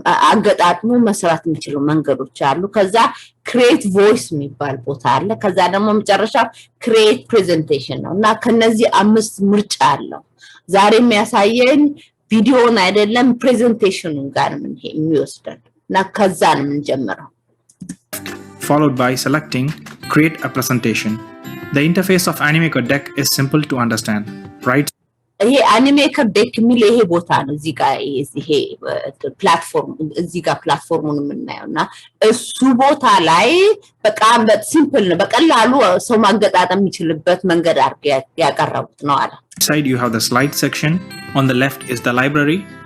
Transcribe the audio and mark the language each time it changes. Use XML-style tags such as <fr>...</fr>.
<am>አገጣጥሞ መስራት የሚችሉ መንገዶች አሉ። ከዛ ክሬት ቮይስ የሚባል ቦታ አለ። ከዛ ደግሞ መጨረሻ ክሬት ፕሬዘንቴሽን ነው እና ከነዚህ 5 ምርጫ አለው። ዛሬ የሚያሳየን ቪዲዮን አይደለም ፕሬዘንቴሽኑን ጋር ምን የሚወስደን እና ከዛ ነው የምንጀምረው።</am> <en>Followed by selecting create a presentation. The interface of Animaker Deck is simple to understand, right?</en> <am>ይሄ Animaker Deck የሚል ይሄ ቦታ ነው። እዚህ ጋር ይሄ ፕላትፎርም እዚህ ጋር ፕላትፎርሙን የምናየውና እሱ ቦታ ላይ በጣም ሲምፕል ነው። በቀላሉ ሰው ማገጣጠም የሚችልበት መንገድ አድርገው ያቀረቡት ነው አለ።</am> <en>Side you have the slide section. On the left is the library.</en>